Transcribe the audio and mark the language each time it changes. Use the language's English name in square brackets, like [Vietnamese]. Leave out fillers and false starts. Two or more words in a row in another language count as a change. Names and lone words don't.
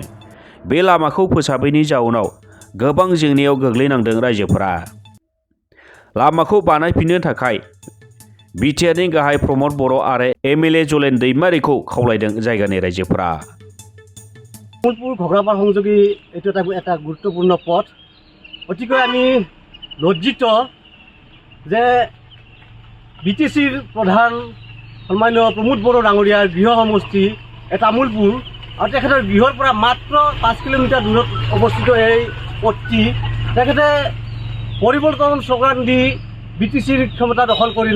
[Bodo] बे लामाखौ फोसाबैनि जाउनाव गोबां जेंनायाव गोग्लैनांदों रायजोफोरा। लामाखौ बानायफिननो थाखाय बिटिआरनि गाहाय प्रमद बर' आरो एमएलए जलेन दैमारिखौ खावलायदों जायगानि रायजोफोरा। [Assamese] तामुलपुर घग्रापार সংযোগী এইটো এটা গুৰুত্বপূৰ্ণ পথ। অতিকৈ আমি লজ্জিত যে বিটিচিৰ প্ৰধান সন্মানীয় প্ৰমোদ বড়ো ডাঙৰীয়াৰ গৃহ সমষ্টি তামুলপুৰ আৰু তেখেতৰ গৃহৰ পৰা মাত্ৰ 5 কিলোমিটাৰ দূৰত অৱস্থিত এই পথটি তেখেতে পৰিৱৰ্তন শ্লোগান দি বিটিচিৰ ক্ষমতা দখল কৰিলে।